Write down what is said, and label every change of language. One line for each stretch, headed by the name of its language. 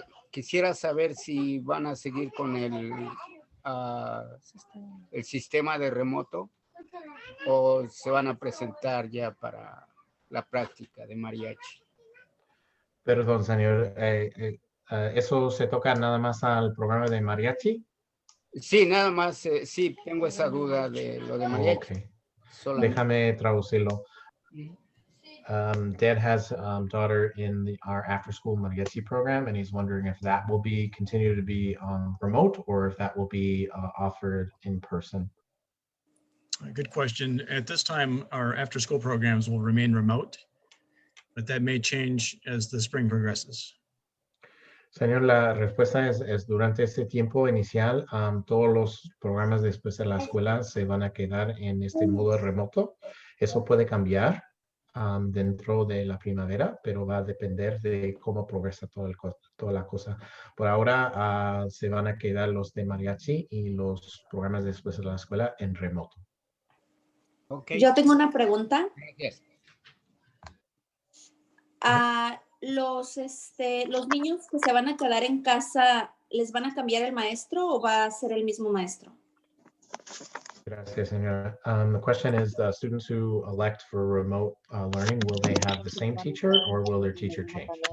Spanish: Quisiera saber si van a seguir con el sistema de remoto o se van a presentar ya para la práctica de mariachi. Perdón, señor. ¿Eso se toca nada más al programa de mariachi? Sí, nada más, sí, tengo esa duda de lo de mariachi.
English: Okay.
Spanish: Solamente. Déjame traducirlo.
English: Dad has daughter in our after-school mariachi program, and he's wondering if that will be continue to be remote or if that will be offered in person. Good question. At this time, our after-school programs will remain remote, but that may change as the spring progresses.
Spanish: Señor, la respuesta es durante este tiempo inicial, todos los programas después de la escuela se van a quedar en este modo remoto. Eso puede cambiar dentro de la primavera, pero va a depender de cómo progresa toda la cosa. Por ahora se van a quedar los de mariachi y los programas después de la escuela en remoto.
English: Okay.
Spanish: Yo tengo una pregunta.
English: Yes.
Spanish: Los niños que se van a quedar en casa, ¿les van a cambiar el maestro o va a ser el mismo maestro? Gracias, señora.
English: The question is, the students who elect for remote learning, will they have the same teacher or will their teacher change?